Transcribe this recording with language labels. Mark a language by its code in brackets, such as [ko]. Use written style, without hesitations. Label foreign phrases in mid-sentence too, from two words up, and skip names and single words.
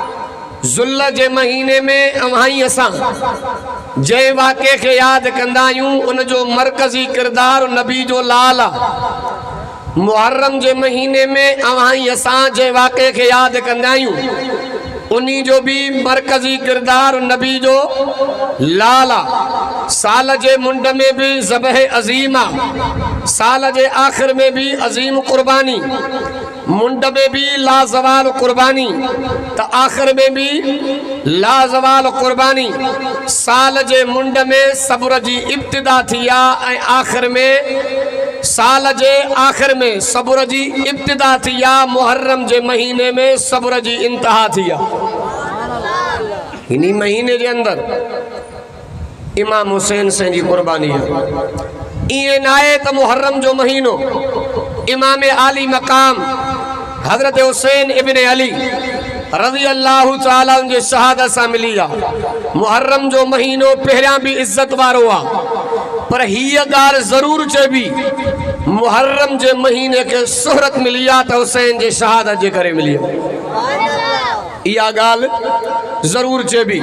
[sd] ज़ुल्ह जे महीने में अवाई असां जंहिं वाक़े खे यादि कंदा आहियूं उन जो मरकज़ी किरदार नबी जो लाल आहे। मुहर्रम जे महीने में अवाई असां जंहिं वाक़े खे यादि कंदा आहियूं उन्हीं जो भी मरकज़ी किरदार नबी जो लाल आहे। साल जे मुंड में भी ज़बह अज़ीम आहे, साल जे आख़िर में भी अज़ीम कुर्बानी, मुंड में भी लाजवाल कुर्बानी त आख़िर में भी लाजवाल कुर्बानी। साल जे मुंड में सब्र जी इब्तिदा थी आहे ऐं आख़िर में साल जे आख़िर में सब्र जी इब्तिदा थी आहे। मुहर्रम जे महीने में सब्र जी इंतहा थी आहे। [ur] इन्हीं महीने के अंदर इमाम हुसैन से जी कुर्बानी है। [sd] इं नाए त मुहर्रम जो महीनो इमाम आली मकाम हजरत हुसैन इब्न अली [ar] رضي الله تعالى [ur] ان کے شہادت سے [sd] मिली आहे। मुहर्रम जो महीनो पहिरियां भी इज्जत वारो आहे, पर हीअ ॻाल्हि ज़रूर चइबी मुहर्रम जे महीने के शोहरत मिली आहे त हुसैन जे शहादत जे करे मिली आहे। इहा ॻाल्हि ज़रूर चइबी।